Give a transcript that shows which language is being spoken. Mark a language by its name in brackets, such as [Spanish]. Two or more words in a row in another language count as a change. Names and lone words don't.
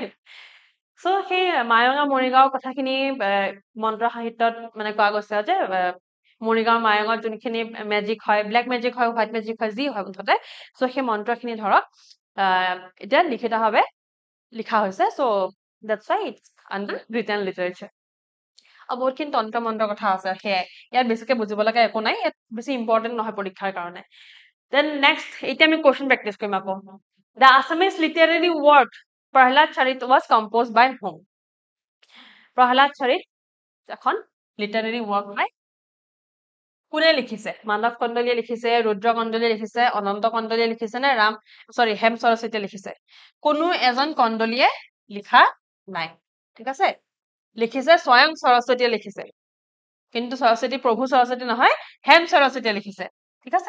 [Assamese] চ' সেই মায়ঙা মৰিগাঁওৰ কথাখিনি মন্ত্ৰ সাহিত্যত মানে কোৱা গৈছে যে মৰিগাঁও মায়ঙত যোনখিনি মেজিক হয়, [English] black magic [Assamese] হয়, [English] white magic [Assamese] হয়, যি হয় মুঠতে, চ' সেই মন্ত্ৰখিনি ধৰক এতিয়া লিখিতভাৱে লিখা হৈছে, [English] চ' that's why it's under written literature. [Assamese] আৰু বহুতখিনি তন্ত্ৰ মন্ত্ৰৰ কথা আছে, সেয়াই, ইয়াত বেছিকে বুজিব লগা একো নাই, ইয়াত বেছি ইম্পৰ্টেণ্ট নহয় পৰীক্ষাৰ কাৰণে। [English] then next, [Assamese] এতিয়া আমি [English] question practice [Assamese] কৰিম আকৌ। [English] The Assamese literary work Prahalad Charit was composed by whom? [Assamese] Prahalad Charit এখন [English] literary work [Assamese] হয়, কোনে লিখিছে? মানৱ কন্দলীয়ে লিখিছে, ৰুদ্ৰ কন্দলীয়ে লিখিছে, অনন্ত কন্দলীয়ে লিখিছে নে হেম সৰস্বতীয়ে লিখিছে? কোনো এজন কন্দলীয়ে লিখা নাই, ঠিক আছে? লিখিছে স্বয়ং সৰস্বতীয়ে লিখিছে, কিন্তু প্ৰভু সৰস্বতী নহয়, হেম সৰস্বতীয়ে লিখিছে, ঠিক আছে?